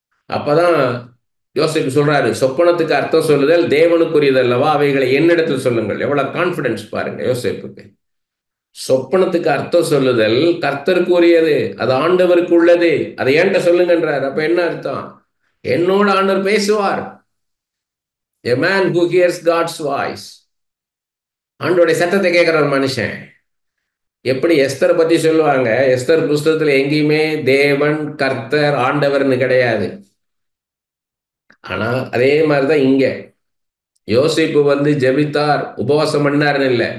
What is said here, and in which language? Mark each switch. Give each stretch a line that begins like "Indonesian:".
Tamil: அப்பதான் யோசிப்பு சொல்றாரு, சொப்பனத்துக்கு அர்த்தம் சொல்லுதல் தேவனுக்குரியது அல்லவா, அவைகளை என்னிடத்தில் சொல்லுங்கள். எவ்வளவு கான்பிடன்ஸ் பாருங்க யோசிப்புக்கு. சொப்பனத்துக்கு அர்த்தம் சொல்லுதல் கர்த்தருக்கு உரியது, அது ஆண்டவருக்கு உள்ளது, அதை என்கிட்ட சொல்லுங்கன்றார். அப்ப என்ன அர்த்தம், என்னோட ஆண்டவர் பேசுவார்.
English: A man who hears God's voice.
Tamil: ஆண்டோடைய சத்தத்தை கேட்கிற ஒரு மனுஷன். எப்படி எஸ்தர் பத்தி சொல்லுவாங்க, எஸ்தர் புஸ்தகத்துல எங்கேயுமே தேவன் கர்த்தர் ஆண்டவர்னு கிடையாது. ஆனா அதே மாதிரிதான் இங்க யோசிப்பு வந்து ஜெபித்தார், உபவாசம் பண்ணாருன்னு இல்லை.